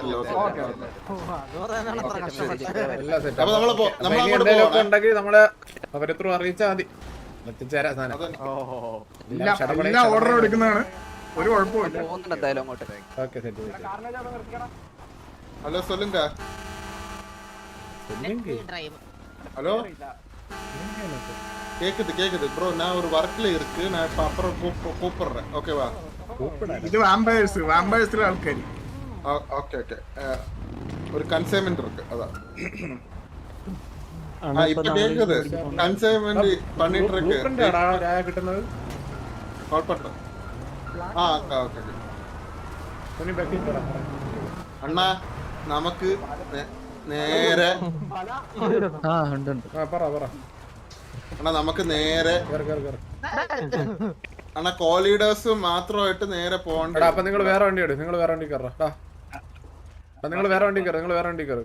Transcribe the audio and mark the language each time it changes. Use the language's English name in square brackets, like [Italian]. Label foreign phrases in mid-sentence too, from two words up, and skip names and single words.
[Malayalam] ഉണ്ടെങ്കിൽ നമ്മള് അവരെത്ര അറിയിച്ചാ മതി. എത്തിച്ചേരാ സാധനം. എല്ലാ ഓർഡറും എടുക്കുന്നതാണ്. ഒരു കുഴപ്പമില്ല. ഓക്കെ സെറ്റ്. [Tamil] ഹലോ சொல்லுங்க. ஹலோ கேக்குது ப்ரோ. நான் ஒரு வர்க்ல இருக்கு. நான் இப்ப அப்புறம் கூப்பிடுறேன். ஓகேவா? [Malayalam] ഇത് വാമ്പയേഴ്സിലെ ആൾക്കാര്. [Tamil] ஓகே ஒரு கன்சைன்மென்ட் இருக்கு. அதான் இப்ப கேக்குது. கன்சைன்மென்ட் பண்ணிட்டு இருக்கு. [Malayalam] കിട്ടുന്നത് [Tamil] கால் பண்றேன். [Malayalam] ஓகே അണ്ണാ നമുക്ക് നേരെ അണ്ണാ നമുക്ക് നേരെ അണ്ണാ കോളീഡേഴ്സ് മാത്രമായിട്ട് നേരെ പോകണ്ട. അപ്പൊ നിങ്ങൾ വേറെ വണ്ടി എടുക്കും. നിങ്ങൾ വേറെ വണ്ടി കയറ്.